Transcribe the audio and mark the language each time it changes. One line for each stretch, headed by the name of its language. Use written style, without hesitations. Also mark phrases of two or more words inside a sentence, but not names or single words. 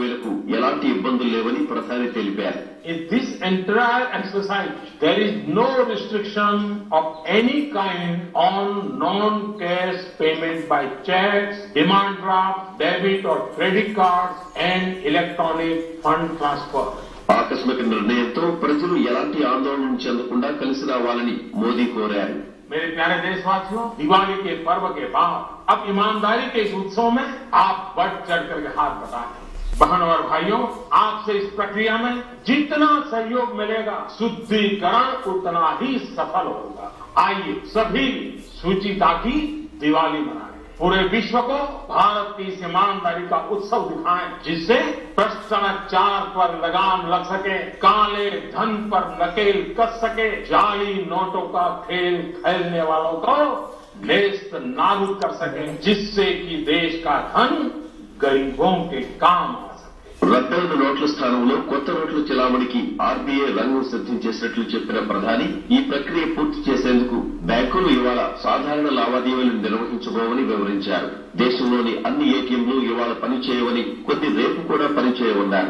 Telugu: లావాదేవీలకు ఎలాంటి ఇబ్బందులు లేవని ప్రధాని తెలిపారు.
English: In this entire exercise, there is no restriction of any kind on non-cash payment by checks, demand draft, debit or credit cards, and electronic fund transfer.
Telugu: ఆకస్మిక నిర్ణయంతో ప్రజలు ఎలాంటి ఆందోళన చెందకుండా కలిసి రావాలని మోదీ కోరారు.
Hindi: मेरे प्यारे देशवासियों, दिवाली के पर्व के बाद अब ईमानदारी के इस उत्सव में आप बढ़ चढ़ करके हाथ बटाएं. बहन और भाइयों, आपसे इस प्रक्रिया में जितना सहयोग मिलेगा, शुद्धिकरण उतना ही सफल होगा. आइए सभी शुचिता की दिवाली मनाएं. पूरे विश्व को भारत की इस ईमानदारी का उत्सव दिखाएं, जिससे भ्रष्टाचार पर लगाम लग सके, काले धन पर नकेल कस सके, जाली नोटों का खेल खेलने वालों को नेस्त नाबूद कर सके, जिससे कि देश का धन गरीबों के काम आ सके.
Telugu: రద్దయిన నోట్ల స్థానంలో కొత్త నోట్ల చెలామణికి ఆర్బీఐ రంగం సిద్ధం చేసినట్లు చెప్పిన ప్రధాని ఈ ప్రక్రియ పూర్తి చేసేందుకు బ్యాంకులు ఇవాళ సాధారణ లావాదేవీలను నిర్వహించబోవని వివరించారు. దేశంలోని అన్ని ఏటీఎంలు ఇవాళ పనిచేయవని, కొన్ని రేపు కూడా పనిచేయవన్నారు.